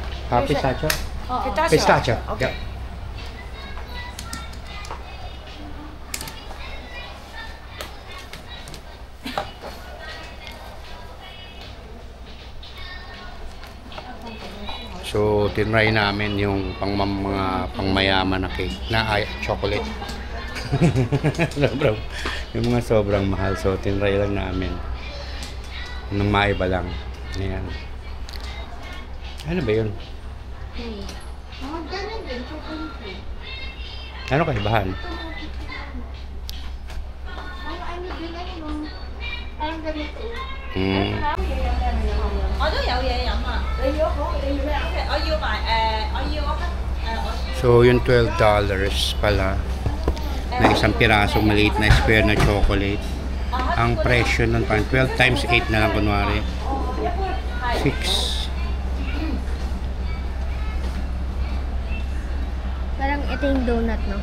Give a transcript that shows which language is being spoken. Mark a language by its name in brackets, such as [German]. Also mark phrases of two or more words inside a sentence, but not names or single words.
[Filipino] Pistachio? Pistachio. Pistachio. Okay. Yeah. So, tinry namin yung mga pangmayaman na cake na chocolate. Sobrang, yung mga sobrang mahal. So, tinry lang namin. Nang maiba lang. Ayan. Ano ba yun? Ganun din, chocolate. Ano kaibahan? Ano din, parang ganito. Hmm. [Cantonese] 我都有嘢飲啊！你要好，你要咩？OK，我要埋我要 [Filipino] So, yung $12 pala na isang pirasong maliit na square na chocolate. Ang presyo nun parang 12 times 8 na lang kunwari. 6. Parang ito yung donut, no?